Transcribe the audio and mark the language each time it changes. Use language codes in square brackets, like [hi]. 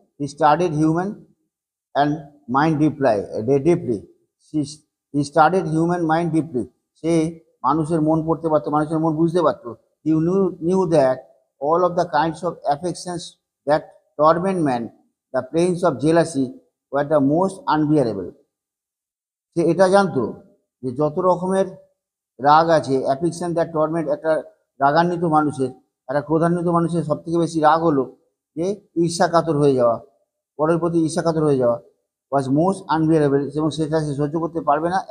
[en] He studied human and mind deeply. He studied human mind deeply. [bn] সে মানুষের মন পড়তে পারতো, মানুষের মন বুঝতে পারতো। [en] He knew that all of the kinds of affections that torment man, the pains of jealousy, were the most unbearable. [bn] সে এটা জানতো যে যত রকমের রাগ আছে, [en] affection that torment, [bn] একটা রাগান্বিত মানুষের, একটা ক্রোধান্বিত মানুষের সব থেকে বেশি রাগ হলো যে ঈর্ষাকাতর হয়ে যাওয়া, পরের প্রতি ঈর্ষাকাতর হয়ে যাওয়া, [en] was most unbearable, [bn] এবং সেটা সে সহ্য করতে পারবে না।